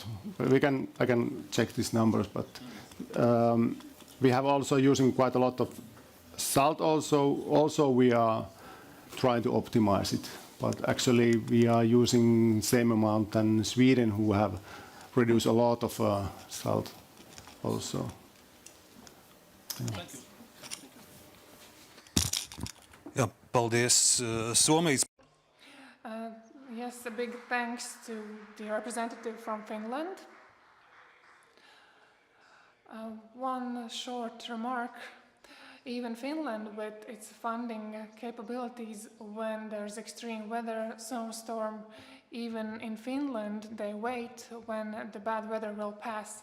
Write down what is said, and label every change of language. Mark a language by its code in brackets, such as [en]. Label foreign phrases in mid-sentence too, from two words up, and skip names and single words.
[en] I can check these numbers, but we have also using quite a lot of salt. Also, we are trying to optimize it, but actually we are using same amount than Sweden, who have reduced a lot of salt also. Thank you. [lv] Ja, paldies, Somijas. [en] Yes, a big thanks to the representative from Finland. One short remark. Even Finland, with its funding capabilities, when there's extreme weather, snowstorm, even in Finland, they wait when the bad weather will pass.